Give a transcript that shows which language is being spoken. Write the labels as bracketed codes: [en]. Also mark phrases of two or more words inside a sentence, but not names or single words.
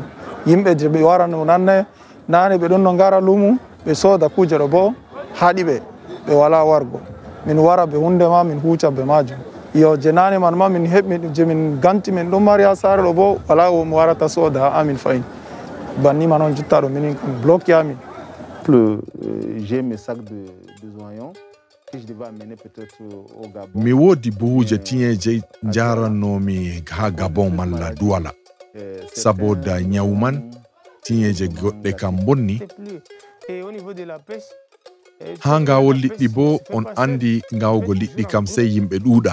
[ff] Yimɓe je ɓe wara no nane ɓe ɗon no ngara lumo ɓe soda kuje ɗo bo haɗi ɓe wala wargo. Min wara be hunde ma min huuca be majum. Yo je nane man ma min heɓi je min ganti min ɗon mari ha sare ɗo bo wala mo warata soda ha amin fayin. Banni man on jotta ɗo minin kam bloqué amin. [fr] J'ai mes sacs de oignons que je devais amener peut-être au Gabon. [ff] Mi wodi buhuje tiñeje jarannomi ha Gabon malla Douala saboda nyawu man tiñeje goɗɗe kam bonni. Ha ngawol liɗɗi bo on andi ngawugo liɗɗi kam sey yimɓe ɗuuɗa.